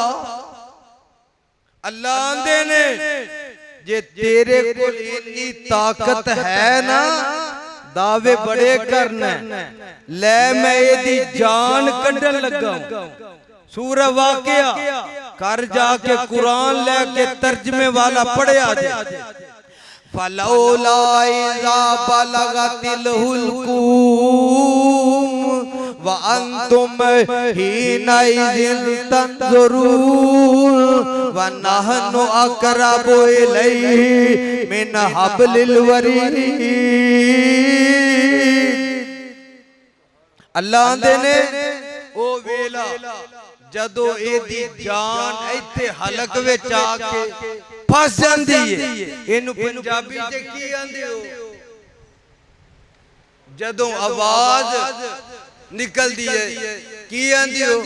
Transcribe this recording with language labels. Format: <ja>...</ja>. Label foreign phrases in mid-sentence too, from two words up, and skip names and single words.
<pa>اللہ آندے نے جے تیرے کول اتنی طاقت ہے نا، دعوے بڑے کرنا لے، میں ایہدی جان کڈھن لگا. سورہ واقعہ کر جاکے قرآن لیکے ترجمے والا پڑھیا جائے.</pa> <ar>فلولا إذا بلغت الحلقوم وأنتم حينئذ تنظرون ونحن أقرب إليه من حبل الوريد.</ar> <pa>اللہ آندے نے او ویلا جدوں ایہدی جان ایتھے حلق وچ آکے پھس جاندی ہے. ایہنوں پنجابی چ کی آندے ہو? جدوں آواز نکلدی ہے کی آندی ہو?</pa>